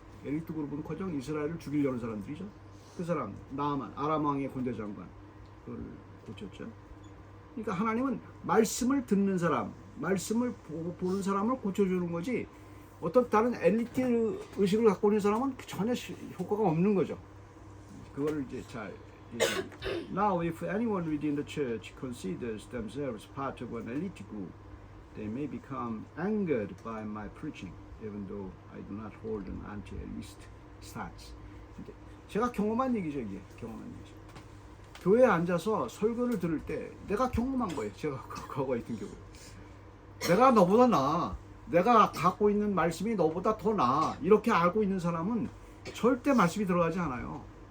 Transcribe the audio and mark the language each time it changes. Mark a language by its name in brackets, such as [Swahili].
[Korean] 엘리트 그룹은커녕 이스라엘을 죽이려는 사람들이죠. 그 사람 나아만 아람 왕의 군대 장관 그걸 고쳤죠. 그러니까 하나님은 말씀을 듣는 사람, 말씀을 보는 사람을 고쳐주는 거지 어떤 다른 엘리트 의식을 갖고 있는 사람은 전혀 효과가 없는 거죠. 그걸 이제 잘 얘기합니다. [English] Now, if anyone within the church considers themselves part of an elite group, they may become angered by my preaching, even though I do not hold an anti-elite stance. [Korean] 제가 경험한 얘기죠, 이게. 경험한 얘기죠. 교회에 앉아서 설교를 들을 때 내가 경험한 거예요. 제가 과거에 있던 경우. 내가 너보다 나아. 내가 갖고 있는 말씀이 너보다 더 나아. 이렇게 알고 있는 사람은 절대 말씀이 들어가지 않아요.